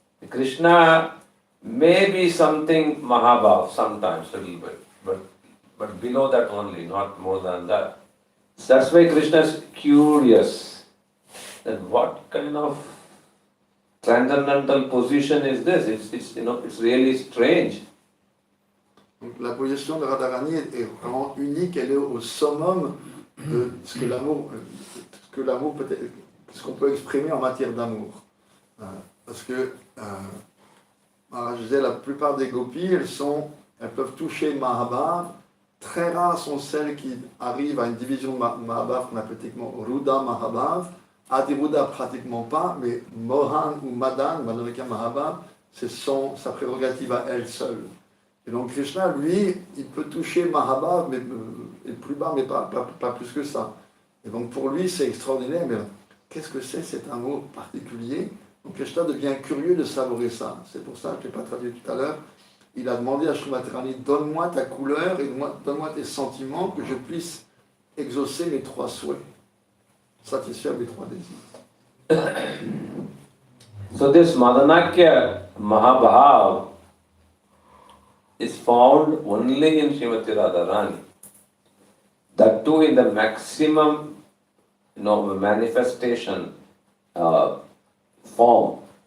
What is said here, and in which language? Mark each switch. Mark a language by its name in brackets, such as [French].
[English] Krishna may be something Mahabhav sometimes, a little bit, but below that only, not more than that. That's why Krishna is curious that what kind of transcendental position is this? It's really strange. [French] Donc la position de Radharani est vraiment unique, elle est au summum de ce que l'amour peut être, ce qu'on peut exprimer en matière d'amour. Parce que, je disais, la plupart des gopis, elles peuvent toucher Mahabhav. Très rares sont celles qui arrivent à une division de Mahabhav qu'on appelle techniquement Ruda Mahabhav. Adiruda pratiquement pas, mais Mohan ou Madanakya Mahabhav, c'est sa prérogative à elle seule. Et donc Krishna, lui, il peut toucher Mahabhav, mais plus bas, mais pas plus que ça. Et donc pour lui, c'est extraordinaire, mais qu'est-ce que c'est cet amour particulier? Donc Krishna devient curieux de savourer ça. C'est pour ça que je n'ai pas traduit tout à l'heure. Il a demandé à Srimati Radharani, donne-moi ta couleur et donne-moi tes sentiments, que je puisse exaucer mes trois souhaits, satisfaire mes trois désirs. [English] So this Madanakya Mahabhav is found only in Srimati Radharani. That too in the maximum, manifestation form.